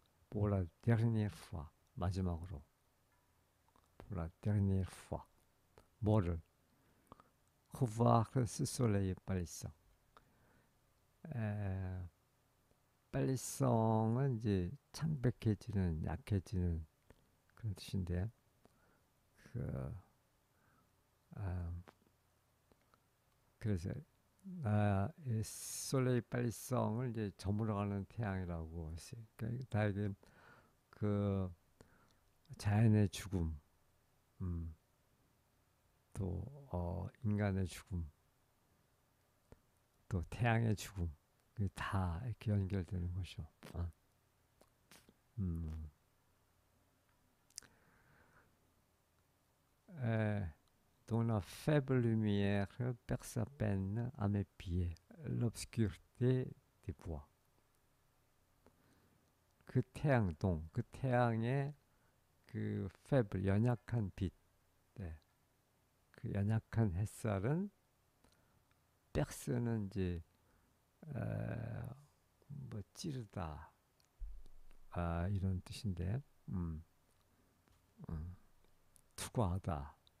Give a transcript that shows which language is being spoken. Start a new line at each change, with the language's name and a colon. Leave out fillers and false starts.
French: pour la dernière fois
Korean: 마지막으로
French: pour la dernière fois 뭐를 revoir ce soleil 빨리성.
Korean: 빨리성은 이제 창백해지는 약해지는 그런 뜻인데 그 그래서 솔레이 빨리성을 이제 저물어가는 태양이라고 했어요. 그러니까 다 이게 그 자연의 죽음, 음, 또 인간의 죽음, 또 태양의 죽음, 그게 다 이렇게 연결되는 거죠. 음.
French: Dont la faible lumière perce à peine à mes pieds l'obscurité des bois.
Korean: 그 태양동, 그 태양의 그 faible 연약한 빛, 네. 그 연약한 햇살은 perce는 이제 뭐 찌르다 이런 뜻인데, 음, 투과하다.